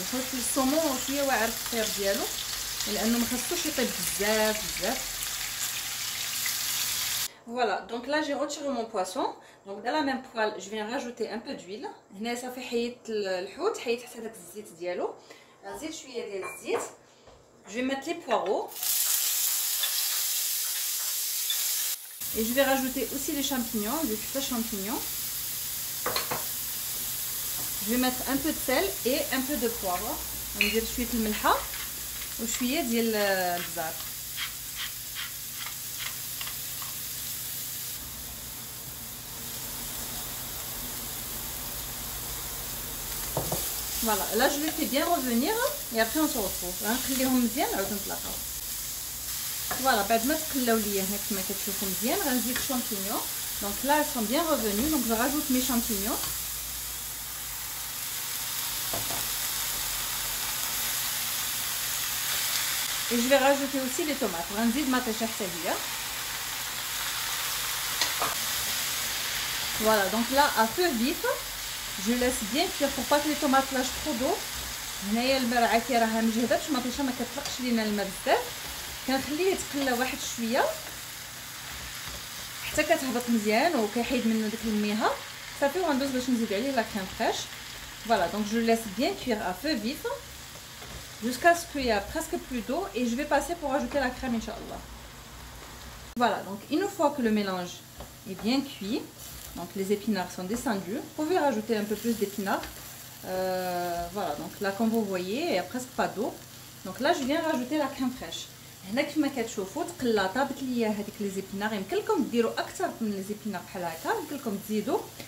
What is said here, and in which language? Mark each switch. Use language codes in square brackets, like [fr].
[ar] الحوت السومون شويه واعر في الطياب ديالو لانه ما خصوش يطيب بزاف. [fr] Voilà, donc là j'ai retiré mon poisson. Donc dans la même poêle, je viens rajouter un peu d'huile. [ar] هنا صافي حيدت الحوت، حيدت حتى داك الزيت ديالو. نزيد شويه ديال الزيت. [fr] Je vais mettre les poireaux. Et je vais rajouter aussi les champignons, des petits champignons. je vais mettre un peu de sel et un peu de poivre. [ar] ندير شويه الملحه وشويه ديال البزار. [fr] Voilà, là je les fais bien revenir et après on se retrouve. [ar] غنخليهم مزيان نعاود نطلقوا. Voilà, بعد ما تقلاو ليا هنا كما كتشوفوا مزيان غنزيد champignons. [fr] Donc là elles sont bien revenues, donc je rajoute mes champignons. Et je vais rajouter aussi les tomates. [ar] غنزيد مطيشه حتى هي. [fr] Voilà, donc là à feu vif, je laisse bien cuire pour pas que les tomates lâchent trop d'eau. [ar] هنايا المرعه كي راها مجهده باش مطيشه ما كتطلقش لينا الماء بزاف. كنخليه يتقلى واحد شويه حتى كتهبط مزيان وكيحيد منه داك الميها صافي. وغندوز باش نزيد عليه لا كريم فريش. [fr] Voilà, donc je laisse bien cuire à feu vif jusqu'à ce qu'il y a presque plus d'eau et je vais passer pour ajouter la crème, Inch'Allah. Voilà, donc une fois que le mélange est bien cuit, donc les épinards sont descendus, vous pouvez rajouter un peu plus d'épinards. Voilà, donc là comme vous voyez il n'y a presque pas d'eau. Donc là je viens rajouter la crème fraîche. [ar] هنا كما كتشوفوا تقلا طابت ليا هذيك لي زيبينار. يمكن لكم ديروا اكثر من لي زيبينار بحال هكا، يمكن لكم تزيدوا.